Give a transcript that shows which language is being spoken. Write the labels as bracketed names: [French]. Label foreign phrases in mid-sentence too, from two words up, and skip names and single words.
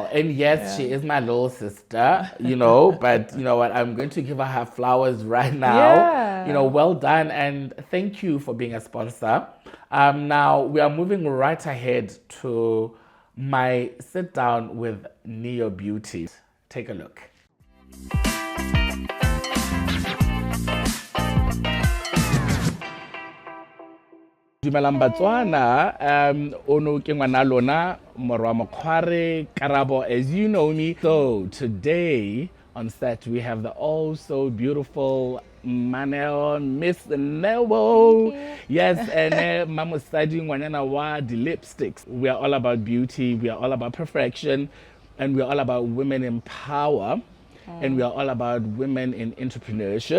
[English] And yes, she is my little sister, but you know what? I'm going to give her flowers right now. Yeah. Well done, and thank you for being a sponsor Now we are moving right ahead to my sit down with Neo Beauty. Take a look. [Tswana] Dumelang Botswana, ono ke ngwana lona morwa mokgware Karabo, [English] as you know me. So today on set we have the also beautiful Manel, Miss Neo. Yes, and Mama studying [Tswana] ngwanyana wa [English] the lipsticks. We are all about beauty, we are all about perfection, and we are all about women in power, and we are all about women in entrepreneurship.